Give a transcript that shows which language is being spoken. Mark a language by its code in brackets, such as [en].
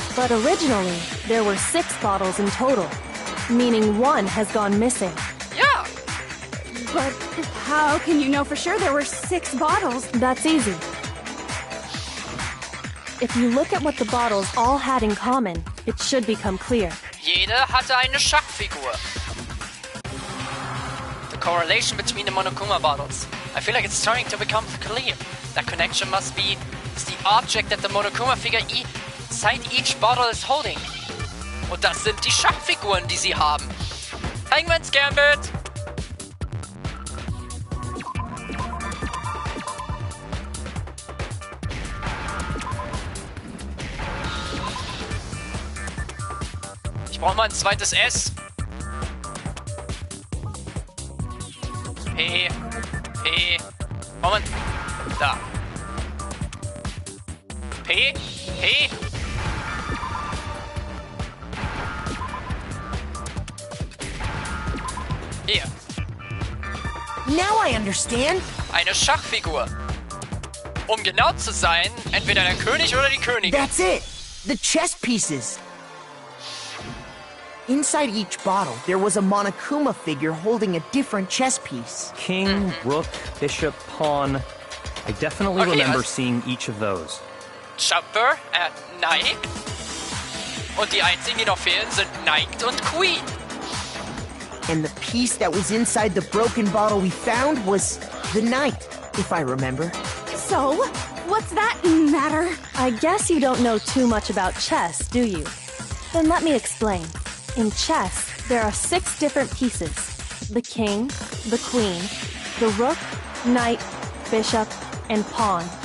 [en] But originally, there were 6 bottles in total, meaning 1 has gone missing. [de] Ja, [en] But how can you know for sure there were 6 bottles? That's easy. If you look at what the bottles all had in common, it should become clear. [de] jede hatte eine Schachfigur. [en] The correlation between the Monokuma bottles. I feel like it's starting to become clear. That connection must be the object that the Monokuma figure inside each bottle is holding. [de] Und das sind die Schachfiguren, die sie haben. Hangman's Gambit! Ich brauche mal ein zweites S. P. Moment. Da. P. Hier. [en] Now I understand. [de] Eine Schachfigur. Um genau zu sein, entweder der König oder die Königin. [en] That's it. The chess pieces. Inside each bottle, there was a Monokuma figure holding a different chess piece. King, rook, bishop, pawn. I definitely Okay, remember seeing each of those. Jumper, Knight. [de] Und die einzigen, die noch fehlen, sind Knight und Queen. [en] And the piece that was inside the broken bottle we found was the knight, if I remember. So, what's that matter? I guess you don't know too much about chess, do you? Then let me explain. In chess, there are 6 different pieces. The king, the queen, the rook, knight, bishop, and pawn.